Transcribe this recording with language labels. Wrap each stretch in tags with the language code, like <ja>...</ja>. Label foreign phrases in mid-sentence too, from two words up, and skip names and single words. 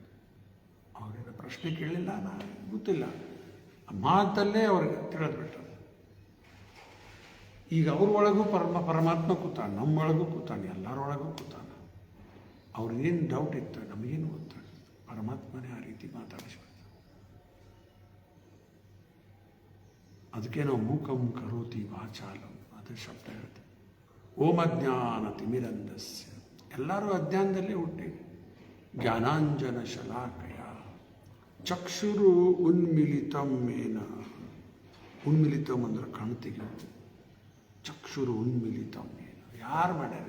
<kn>ಅವ್ರಿಗೆ ಪ್ರಶ್ನೆ ಕೇಳಿಲ್ಲ, ನಾನು ಗೊತ್ತಿಲ್ಲ, ಮಾತಲ್ಲೇ ಅವ್ರಿಗೆ ತಿಳಿದ್ಬಿಟ್ರು. ಈಗ ಅವ್ರೊಳಗೂ ಪರಮಾತ್ಮ ಕೂತಾನೆ, ನಮ್ಮೊಳಗೂ ಕೂತಾನೆ, ಎಲ್ಲರೊಳಗೂ ಕೂತಾನೆ. ಅವ್ರಿಗೇನು ಡೌಟ್ ಇತ್ತು, ನಮಗೇನು ಗೊತ್ತಾಗ್ತದೆ. ಪರಮಾತ್ಮನೇ ಆ ರೀತಿ ಮಾತಾಡಿಸ್ಬಿಡ್ತಾನೆ. ಅದಕ್ಕೆ ನಾವು</kn> <sa>ಮೂಕಂ ಕರೋತಿ ವಾಚಾಲಂ</sa> <kn>ಅದೇ ಶಬ್ದ ಹೇಳ್ತೇವೆ.</kn> <sa>ಓಂ ಅಜ್ಞಾನ ತಿಮಿರಂಧಸ್ಯ.</sa> <kn>ಎಲ್ಲರೂ ಅಜ್ಞಾನದಲ್ಲೇ ಹುಟ್ಟಿ.</kn> <sa>ಜ್ಞಾನಾಂಜನ ಶಲಾಕಯ ಚಕ್ಷುರು ಉನ್ಮಿಲಿತಂ ಮೇನ.</sa> <kn>ಉನ್ಮಿಲಿತಂ ಅಂದ್ರೆ ಕಣ್ಣು ತೆಗೆಯೋದು.</kn> <sa>ಚಕ್ಷುರು ಉನ್ಮಿಲಿತಂ ಮೇನ.</sa> <kn>ಯಾರು ಮಾಡ್ಯಾರ?</kn>